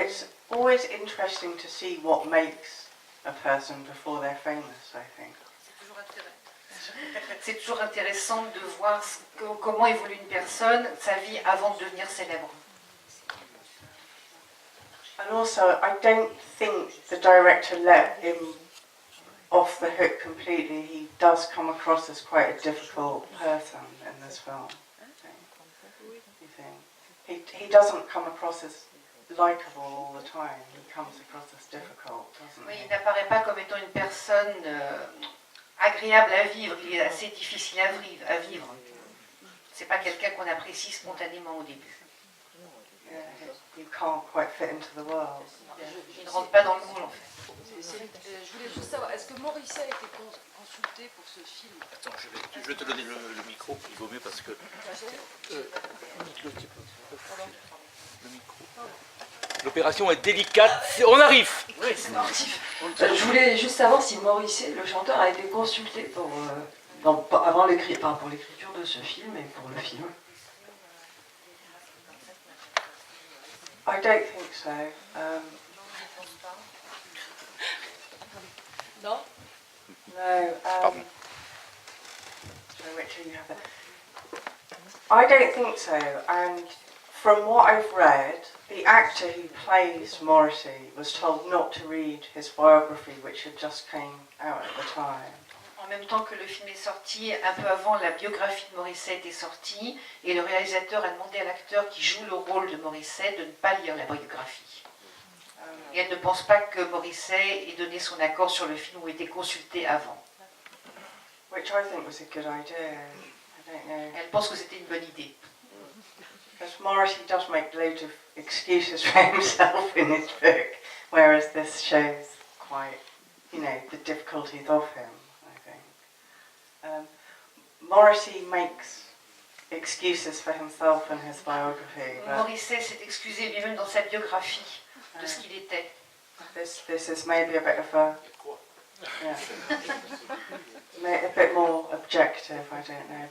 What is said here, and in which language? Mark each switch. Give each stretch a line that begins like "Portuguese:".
English: It's always interesting to see what makes a person before they're famous, I think.
French: C'est toujours intéressant de voir comment évolue une personne, sa vie avant de devenir célèbre.
English: And also, I don't think the director let him off the hook completely. He does come across as quite a difficult person in this film. You think? He doesn't come across as likable all the time. He comes across as difficult, doesn't
French: Oui,
English: he?
French: il n'apparaît pas comme étant une personne agréable à vivre, il est assez difficile à vivre. C'est pas quelqu'un qu'on apprécie spontanément au début.
English: Yeah, you can't quite fit into the world.
French: Il ne rentre pas dans le moule en fait. Je voulais juste savoir, est-ce que Morisset a été consulté pour ce film? Attends, je vais te donner le micro, il vaut mieux parce que... L'opération est délicate, on arrive. C'est sportif. Je voulais juste savoir si Morisset, le chanteur, a été consulté pour, pour l'écriture de ce film et pour le film.
English: I don't think so.
French: Non?
English: No. So which one you have there? I don't think so. And from what I've read, the actor who plays Morrissey was told not to read his biography, which had just came out at the time.
French: En même temps que le film est sorti, un peu avant, la biographie de Morisset est sortie et le réalisateur a demandé à l'acteur qui joue le rôle de Morisset de ne pas lire la biographie. Et elle ne pense pas que Morisset ait donné son accord sur le film ou été consulté avant.
English: Which I think was a good idea. I don't know.
French: Elle pense que c'était une bonne idée.
English: Because Morrissey does make loads of excuses for himself in his book, whereas this shows quite, you know, the difficulties of him, I think. Morrissey makes excuses for himself in his biography, but
French: Morisset s'est excusé lui-même dans sa biographie de ce qu'il était.
English: this is maybe a bit of a, yeah, a bit more objective, I don't know.